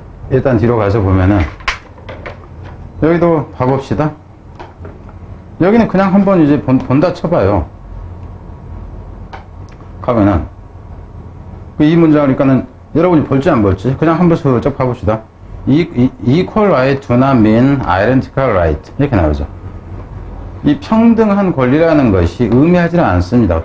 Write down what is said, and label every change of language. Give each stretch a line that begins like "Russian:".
Korean: 일단 뒤로 가서 보면은 여기도 봐봅시다. 여기는 그냥 한번 이제 본다 쳐봐요. 가면은 이 문장이니까는 여러분이 볼지 안 볼지 그냥 한번 슬쩍 봐봅시다.
English: Equal right do not mean identical right 이렇게 나오죠.
Korean: 이 평등한 권리라는 것이 의미하지는 않습니다.